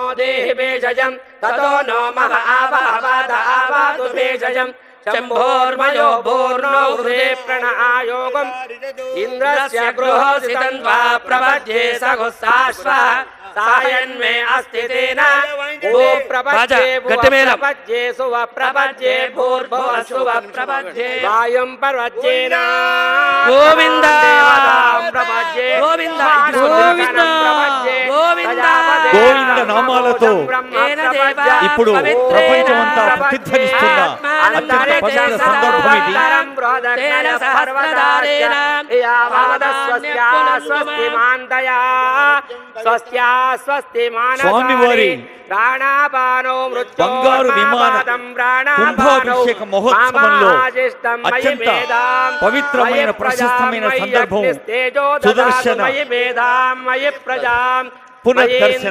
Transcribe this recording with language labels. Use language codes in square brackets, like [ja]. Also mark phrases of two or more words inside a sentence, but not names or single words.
[sa] देहि भेषजं ततो नो मह आवाद आवातु भेषजं शम्भोर्मयो भूर्नो हृदे प्रण आयोगम् इन्द्रस्य गृहोसितं वा प्रपद्ये सघुस्साश्वः सायन्मे अस्ति तेन भू प्रपद्ये प्रपद्ये सुव प्रपद्ये भूर्भुवः सुव प्रपद्ये वायुं प्रपद्येन गोविन्द प्रपद्ये गोविन्द गोविन्द गोविन्द [te] గోవింద నామాలతో ఇప్పుడు ప్రపంచమంతా ప్రతిధ్వనిస్తున్న అత్యంత పవిత్ర సందర్భం ఇది. స్వామివారి బంగారు విమాన కుంభాభిషేక మహోత్సవంలో అత్యంత పవిత్రమైన ప్రశస్తమైన సందర్భం సుదర్శన పునర్దర్శన.